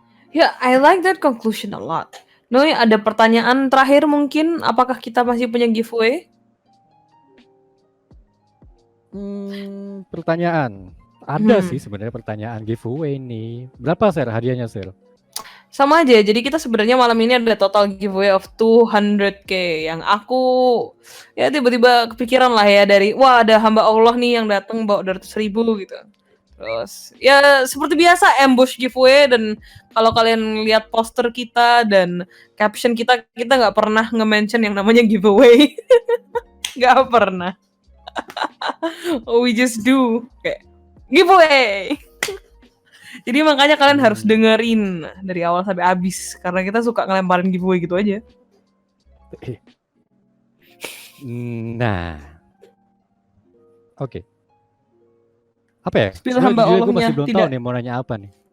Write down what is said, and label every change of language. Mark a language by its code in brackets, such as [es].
[en] Yeah, I like that conclusion a lot. [id] Noi, ada pertanyaan terakhir mungkin, apakah kita masih punya giveaway? Pertanyaan. Ada sih sebenarnya pertanyaan giveaway nih. Berapa Sir hadiahnya Sir? Sama aja, jadi kita sebenarnya malam ini ada total [en] giveaway of 200k [id] yang aku ya tiba-tiba kepikiran lah ya dari wah ada hamba Allah nih yang datang bawa 200.000 gitu. Terus ya seperti biasa ambush giveaway, dan kalau kalian lihat poster kita dan caption kita nggak pernah nge-mention yang namanya giveaway. Nggak pernah. [en] We just do kayak giveaway. [id] Jadi makanya kalian harus dengerin dari awal sampai habis karena kita suka ngelemparin giveaway gitu aja. Nah, oke. Apa ya? Spill hamba Allahnya. Gue masih belum tahu nih mau nanya apa nih.